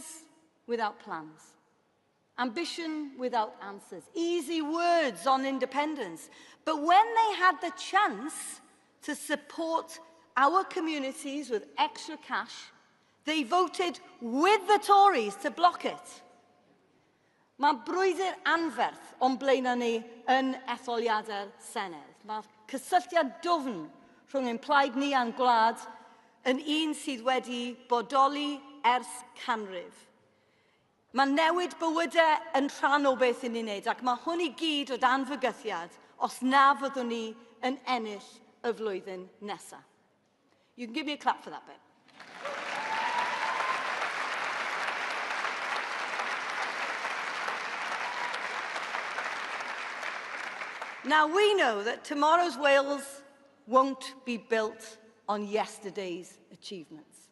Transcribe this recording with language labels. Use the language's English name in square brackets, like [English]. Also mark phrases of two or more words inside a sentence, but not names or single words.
[English] without plans, ambition without answers, easy words on independence, but when they had the chance to support our communities with extra cash, they voted with the Tories to block it. [Welsh] Mae brwydr anferth o'n blaenau ni yn etholiadau'r Senedd. Mae cysylltiad dwfn rhwng ein plaid ni a'n gwlad yn un sydd wedi bodoli ers canrif. Mae newid bywydau yn rhan o beth yn ei wneud, ac mae hwn i gyd o dan fygythiad os na fyddwn ni yn ennill y flwyddyn nesaf. [English] You can give me a clap for that bit. Now, we know that tomorrow's Wales won't be built on yesterday's achievements.